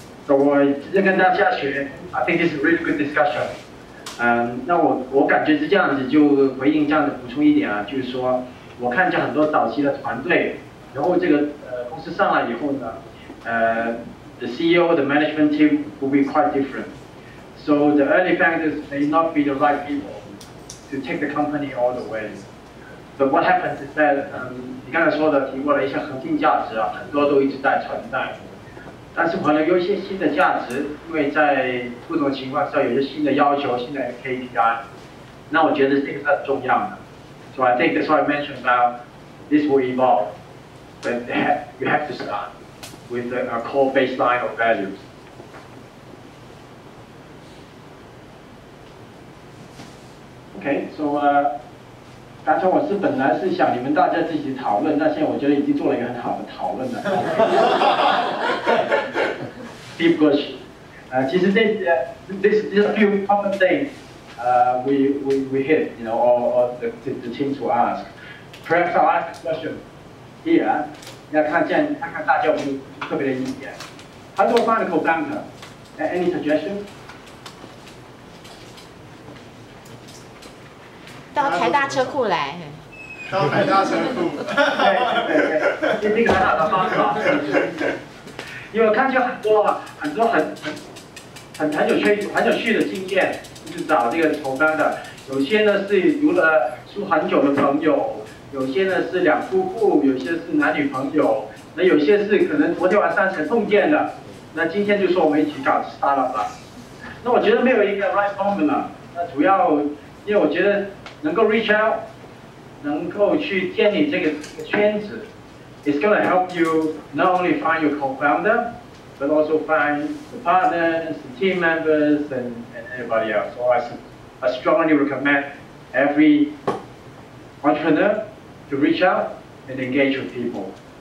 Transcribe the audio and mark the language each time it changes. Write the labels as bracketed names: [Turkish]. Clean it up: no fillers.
[Chinese] 我直接跟大家学 ， [English] I think this is a really good discussion。 [Chinese] 那我感觉是这样子，就回应这样的补充一点啊，就是说，我看见很多早期的团队，然后这个公司上来以后呢， [English] the CEO, the management team will be quite different. So the early founders may not be the right people to take the company all the way. But what happens is that [Chinese] 你刚才说的提过了一些核心价值啊，很多都一直在存在。但是可能有一些新的价值，因为在不同情况下有一些新的要求、新的 KPI， 那我觉得这个是很重要的。 [English] So I think that's why I mentioned about this will evolve, but you have to start with a core baseline of values. [Chinese] Okay, so 刚才我是本来是想你们大家自己讨论，但现在我觉得已经做了一个很好的讨论了。 [English] Deep question. [Chinese] 其实 [English] this few common things we hit, you know, or the teams will ask. Perhaps I'll ask a question here. [Chinese] 要看大家有没有特别的意见。 [English] How do I find a co-founder? Any suggestion? [Chinese] 到台大车库来。到台大车库。对，这个很好的方法。因为我看见很多很有趣的经验，就是找这个投单的。有些呢是读了书很久的朋友，有些呢是两夫妇，有些是男女朋友，那有些是可能昨天晚上才碰见的，那今天就说我们一起搞 startup 了。那我觉得没有一个 [English] right formula， [Chinese] 那主要因为我觉得能够 [English] reach out， [Chinese] 能够去建立这个圈子。 [English] It's going to help you not only find your co-founder, but also find the partners, the team members, and everybody else. So I strongly recommend every entrepreneur to reach out and engage with people.